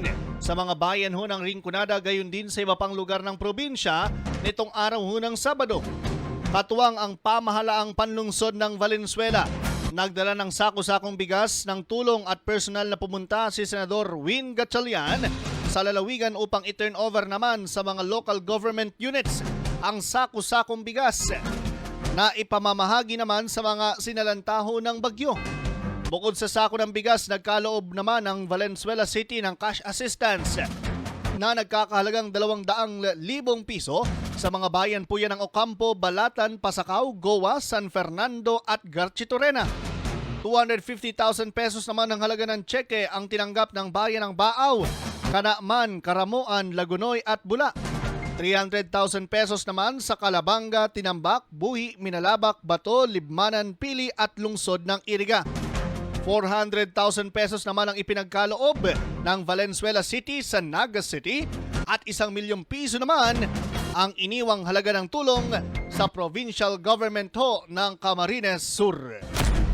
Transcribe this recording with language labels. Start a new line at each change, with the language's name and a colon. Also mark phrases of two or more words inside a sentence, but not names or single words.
Filipino: Sa mga bayan ho ng Rinconada, gayon din sa iba pang lugar ng probinsya nitong araw ho ng Sabado. Katuwang ang pamahalaang panlungsod ng Valenzuela. Nagdala ng sako-sakong bigas ng tulong at personal na pumunta si Senador Win Gatchalian sa lalawigan upang i-turn over naman sa mga
English: local government units
Filipino: ang sako-sakong bigas na ipamamahagi naman sa mga sinalantaho ng bagyo. Bukod sa sako ng bigas, nagkaloob naman ang Valenzuela City ng
English: cash assistance
Filipino: na nagkakahalagang 200,000 piso sa mga bayan po yan ng Ocampo, Balatan, Pasacao, Goa, San Fernando at Garchitorena. 250,000 pesos naman ang halaga ng tseke ang tinanggap ng bayan ng Baaw, Canaaman, Caramuan, Lagunoy at Bula. 300,000 pesos naman sa Calabanga, Tinambak, Buhi, Minalabak, Bato, Libmanan, Pili at lungsod ng Iriga. 400,000 pesos naman ang ipinagkaloob ng Valenzuela City sa Naga City at 1,000,000 piso naman ang iniwang halaga ng tulong sa provincial government ho ng Camarines Sur.